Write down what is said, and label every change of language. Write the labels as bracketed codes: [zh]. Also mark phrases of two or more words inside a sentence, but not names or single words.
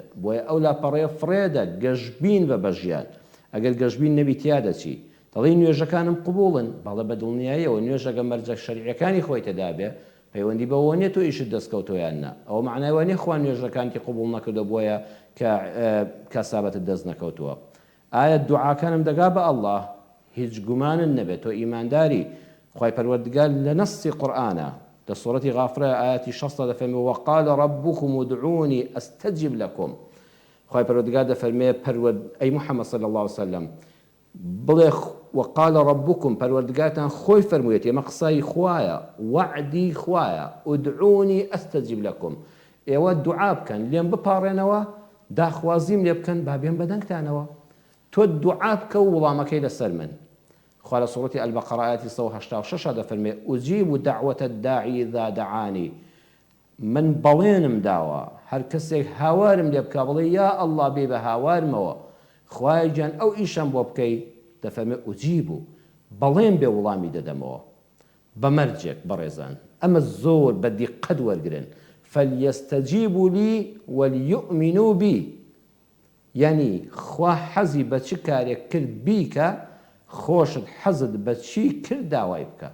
[ckb] بۆیە ئەو لاپەڕێ فرێدە گەشببین بە ژیان ئەگەر گەشببین نەبی تیا دەچی دەڵی نوێژەکانم قبوڵن بەڵێ بە دڵنیاییەوە نوێژەکە مەرجە شەریعەکانی خۆی تێدا بێ پەیوەندی بەوە نیە تۆ ئیشت دەستکەوتۆیان نا ئەوە معنای نیە خوا نوێژەکانی قبوڵ نەکردو بۆیە کە کەسابەتت دەست نەکەوتووە. ئایا دوعاکانم دەگا بە ئەڵڵاه هیچ گومانن نەبێت تۆ ئیمانداری خوای پەروەردگار لە نەسی قورئانە لە سوورەتی غافرە ئاەتی 60 دەفەرمێ [ar] وقال ربكم ادعوني استجب لكم. [ckb] خوای پەروەردگار دەفەرمێ ئەی محەممەد [ar] صلی الله عليه وسلم [ckb] بڵێ [ar] وقال ربكم [ckb] پەروەردگارتان خۆی فەرموویەت ئێمە قسای خوایە وعدی خوایە [ar] ادعوني استجب لكم [ckb] ئێوە دوعا بکەن لێم بپاڕێنەوە داخوازیم لێ بکەن با بێن بەدەنگتانەوە تۆ دوعا بکە و وڵامەکەی لەسەر من. خوا لە سوورەتی البەقەرە ئاەتی 186 دەفەرمێ [ar] ئوجیب دعوة الداعی إذا دعانی [ckb] من بەڵێنم داوە هەر کەسێک هاوارم لێ بکە بڵێ یا ئەڵڵا بێ بە هاوارمەوە خوای گیان ئەو ئیشەم بۆ بکەی دەفەرمێ ئوجیب و بەڵێن بێ وڵامی دەدەمەوە بەمەرجێک. بەڕێزان ئەمە زۆر بە دیقەت وەرگرن [ar] فەلیەستەجیبوا لی وەلیؤمنوا بی [ckb] یعنی خوا حەزی بە چ کارێک کرد بیکە خۆشت حەزت بە چی کرد داوای بکە.